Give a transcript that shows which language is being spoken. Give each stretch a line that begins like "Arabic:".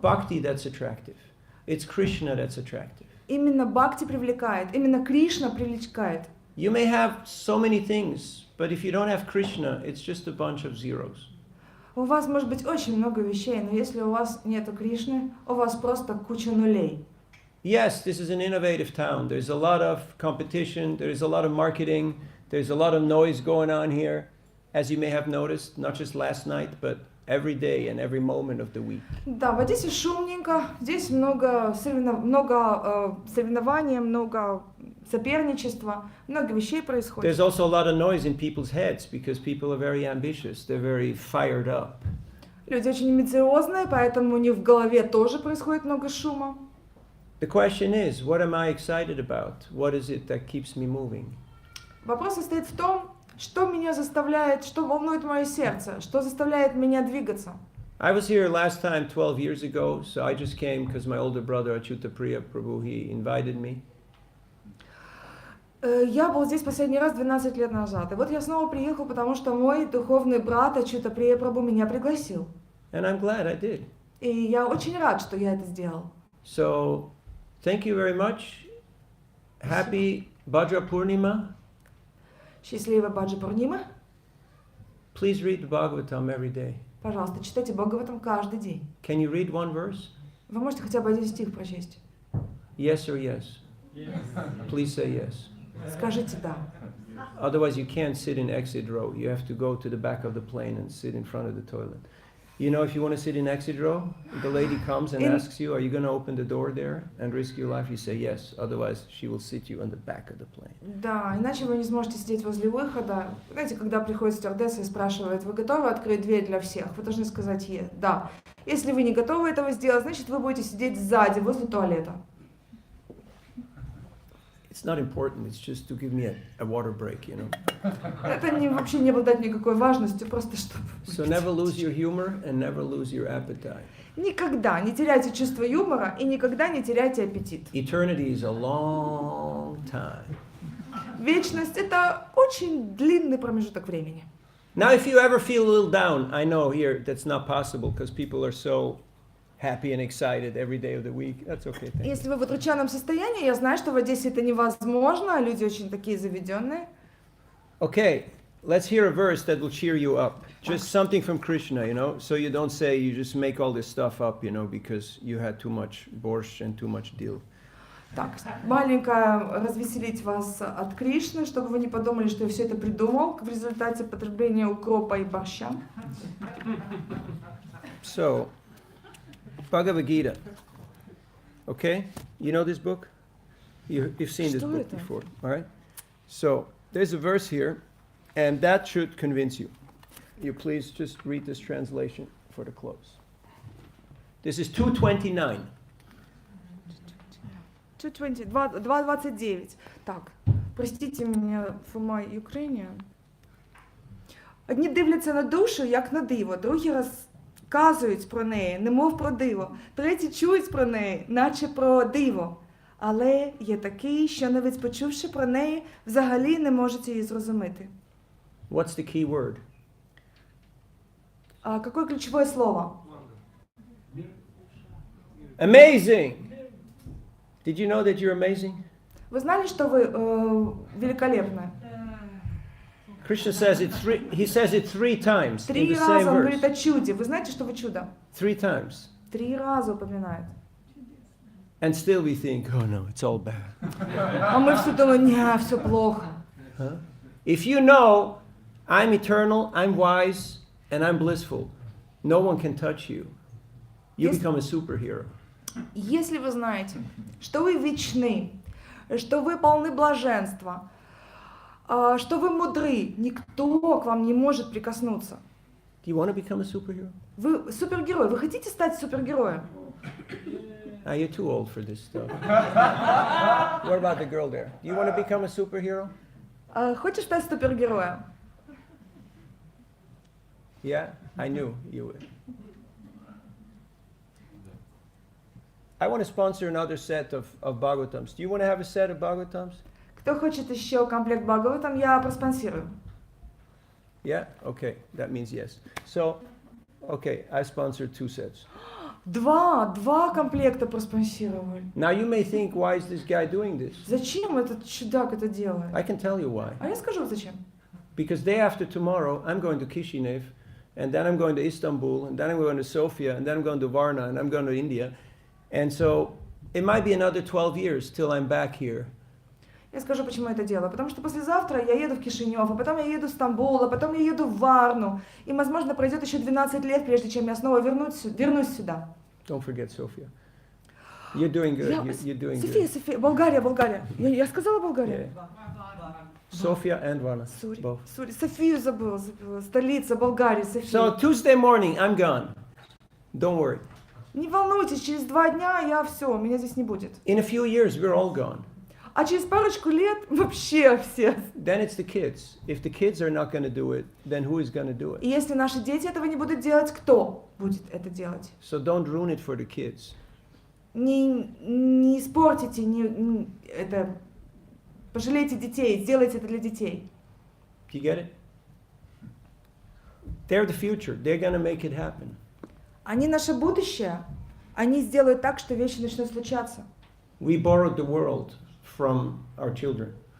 English: bhakti that's attractive. It's Krishna that's attractive.
Russian: Именно бхакти привлекает, именно Кришна привлекает.
English: You may have so many things, but if you don't have Krishna, it's just a bunch of zeros.
Russian: У вас может быть очень много вещей, но если у вас нету Кришны, у вас просто куча нулей.
English: Yes, this is an innovative town. There's a lot of competition, there's a lot of marketing, there's a lot of noise going on here, as you may have noticed, not just last night, but every day and every moment of the week.
Russian: Да, в Одессе шумненько, здесь много соревнований, много соперничества, много вещей происходит.
English: There's also a lot of noise in people's heads because people are very ambitious, they're very fired up.
Russian: Люди очень амбициозные, поэтому у них в голове тоже происходит много шума.
English: The question is, what am I excited about? What is it that keeps me moving?
Russian: Вопрос состоит в том, что меня заставляет, что волнует мое сердце, что заставляет меня двигаться.
English: I was here last time 12 years ago, so I just came because my older brother Achyuta Priya Prabhu, he invited me.
Russian: Я был здесь последний раз 12 лет назад, и вот я снова приехал, потому что мой духовный брат Achyuta Priya Prabhu меня пригласил.
English: And I'm glad I did.
Russian: И я очень рад, что я это сделал.
English: So, thank you very much. Happy Bhadra Purnima.
Russian: Счастливая Баджа Пурнима.
English: Please read the Bhagavatam every day.
Russian: Пожалуйста, читайте Бхагаватам каждый день.
English: Can you read one verse?
Russian: Вы можете хотя бы один стих прочесть?
English: Yes or yes? Please say yes.
Russian: Скажите «да».
English: Otherwise you can't sit in exit row. You have to go to the back of the plane and sit in front of the toilet. You know, if you want to sit in exit row, the lady comes and asks you, are you going to open the door there and risk your life? You say yes. Otherwise, she will sit you on the back of the plane.
Russian: Да, иначе вы не сможете сидеть возле выхода. Знаете, когда приходит стюардесса и спрашивает, вы готовы открыть дверь для всех? Вы должны сказать «да». Если вы не готовы этого сделать, значит, вы будете сидеть сзади, возле туалета.
English: It's not important. It's just to give me a water break, you know.
Russian: Это вообще не обладает никакой важностью, просто чтобы...
English: So never lose your humor and never lose your appetite.
Russian: Никогда не теряйте чувство юмора и никогда не теряйте аппетит.
English: Eternity is a long time.
Russian: Вечность — это очень длинный промежуток времени.
English: Now, if you ever feel a little down, I know here that's not possible because people are so happy and excited every day of the week. That's okay. Thank you.
Russian: Если вы в удрученном состоянии, я знаю, что в Одессе это невозможно, люди очень такие заведенные.
English: Okay, let's hear a verse that will cheer you up. Just something from Krishna, you know, so you don't say you just make all this stuff up, you know, because you had too much borscht and too much dil.
Russian: Так, маленькое развеселить вас от Кришны, чтобы вы не подумали, что я все это придумал в результате потребления укропа и борща.
English: So, Bhagavad Gita. Okay? You know this book? You've seen this book before, all right? So, there's a verse here, and that should convince you. You please just read this translation for the close. This is 229. 2.29.
Russian: Так, простите меня
English: for my Ukrainian.
Ukrainian: Одні дивляться на душу, як на диво, другі розказують про неї, немов про диво, треті чують про неї, наче про диво. Але є такий, що навіть почувши про неї, взагалі не можуть її зрозуміти.
English: What's the key word?
Russian: Какое ключевое слово?
English: Amazing! Did you know that you're amazing?
Russian: Вы знали, что вы великолепны?
English: Krishna says it he says it 3 times in
Russian: Три
English: the same
Russian: раза он говорит
English: verse.
Russian: о чуде. Вы знаете, что вы чудо?
English: 3 times.
Russian: 3 раза упоминает.
English: And still we think, oh no, it's all bad.
Russian: А мы все думаем, не, все плохо.
English: Huh? If you know I'm eternal, I'm wise, and I'm blissful, no one can touch you. You become a superhero.
Russian: Если вы знаете, что вы вечны, что вы полны блаженства, что вы мудры, никто к вам не может прикоснуться.
English: Do you want to become a superhero?
Russian: Вы супергерой. Вы хотите стать супергероем?
English: You're too old for this stuff. What about the girl there? Do you want to become a superhero?
Russian: Хочешь стать супергероем?
English: Yeah, I knew you would. I want to sponsor another set of Bhagavatams. Do you want to have a set of Bhagavatams?
Russian: Кто хочет еще комплект Бхагаватам, я проспонсирую.
English: Yeah? Okay, that means yes. So, okay, I sponsored 2 sets.
Russian: Два комплекта проспонсировали.
English: Now you may think, why is this guy doing this?
Russian: Зачем этот чудак это делает?
English: I can tell you why.
Russian: А я скажу, зачем.
English: Because day after tomorrow, I'm going to Kishinev, and then I'm going to Istanbul, and then I'm going to Sofia, and then I'm going to Varna, and I'm going to India. And so it might be another 12 years till I'm back here.
Russian: Я скажу, почему я это делаю. Потому что послезавтра я еду в Кишинев, а потом я еду в Стамбул, а потом я еду в Варну. И, возможно, пройдет еще 12 лет, прежде чем я снова вернусь сюда.
English: Don't forget Sofia. You're doing good. You're doing
Russian: София,
English: good.
Russian: София, Болгария. Я сказала Болгария?
English: Yeah. Sofia and Varna. Both.
Russian: Софию забыла. Столица Болгарии, София.
English: So Tuesday morning, I'm gone. Don't worry.
Russian: Не волнуйтесь, через 2 дня я все, меня здесь не будет.
English: In a few years, we're all gone.
Russian: А через парочку лет вообще все.
English: Then it's the kids. If the kids are not going to do it, then who is going to do it?
Russian: И если наши дети этого не будут делать, кто будет это делать?
English: So don't ruin it for the kids.
Russian: Не испортите, это, пожалейте детей, сделайте это для детей.
English: You get it? They're the future. They're going to make it happen.
Russian: Они наше будущее. Они сделают так, что вещи начнут случаться.
English: We borrowed the world from our children.